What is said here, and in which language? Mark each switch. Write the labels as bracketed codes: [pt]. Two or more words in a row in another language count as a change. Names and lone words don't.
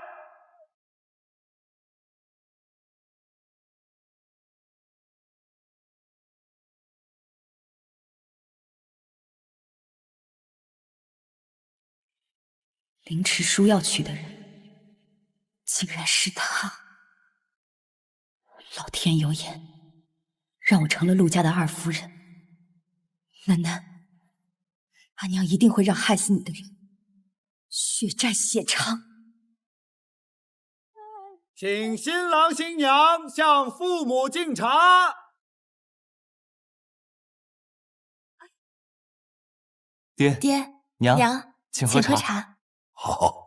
[zh] 凌遲書要娶的人，竟然是他！老天有眼，讓我成了陸家的二夫人。楠楠，阿娘一定會讓害死你的人血債血償。請新郎新娘向父母敬茶。爹娘，請喝茶。好。